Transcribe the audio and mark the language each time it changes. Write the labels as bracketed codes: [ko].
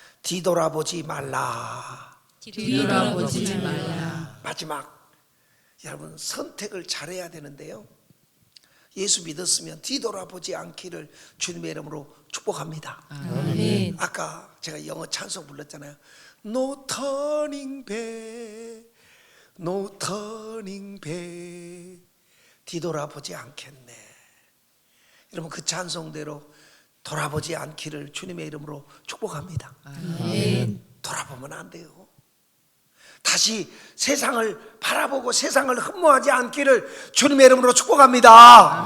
[ko] 뒤돌아보지 말라. 뒤돌아보지 말라. 마지막, 여러분 선택을 잘해야 되는데요, 예수 믿었으면 뒤돌아보지 않기를 주님의 이름으로 축복합니다. 아멘. 아까 제가 영어 찬송 불렀잖아요. [en] No turning back, no turning back. [ko] 뒤돌아보지 않겠네. 여러분 그 찬송대로 돌아보지 않기를 주님의 이름으로 축복합니다. 아멘. 돌아보면 안 돼요. 다시 세상을 바라보고 세상을 흠모하지 않기를 주님의 이름으로 축복합니다.